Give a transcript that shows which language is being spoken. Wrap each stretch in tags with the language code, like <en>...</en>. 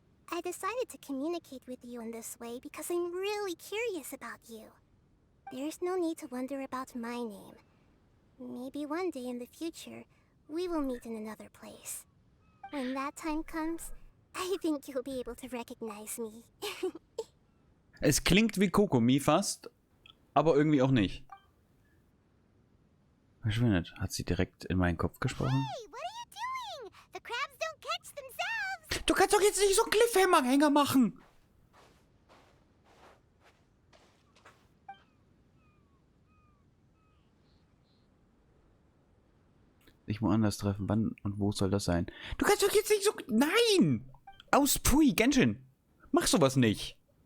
<en>I decided to communicate with you in this way because I'm really curious about you. There's no need to wonder about my name. Maybe one day in the future, we will meet in another place. When that time comes, I think you'll be able to recognize me.</en> <de>Es klingt wie Kokomi fast, aber irgendwie auch nicht. Verschwindet. Hat sie direkt in meinen Kopf gesprochen?</de> <en>Hey, what are you doing? The crabs don't catch themselves.</en> <de>Du kannst doch jetzt nicht so einen Cliffhanger machen! Sich woanders treffen. Wann und wo soll das sein? Du kannst doch jetzt nicht so... Nein! Aus Pui, Genshin! Mach sowas nicht!</de>